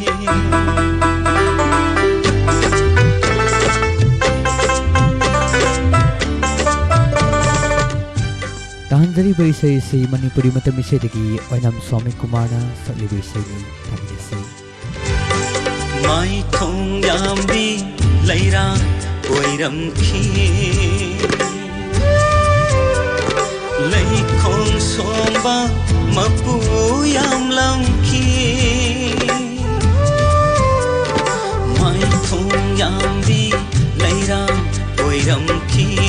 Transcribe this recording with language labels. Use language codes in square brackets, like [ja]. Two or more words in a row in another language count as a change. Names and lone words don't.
[mni] तांजरी बैसे से मणिपुरी मतम इसेदगी ओइनम स्वामी कुमारना सकली बैसेनी तामिसे mai thong yambi leira oiram khi lei khong somba mapu yam lam khi mai thong yambi leira oiram khi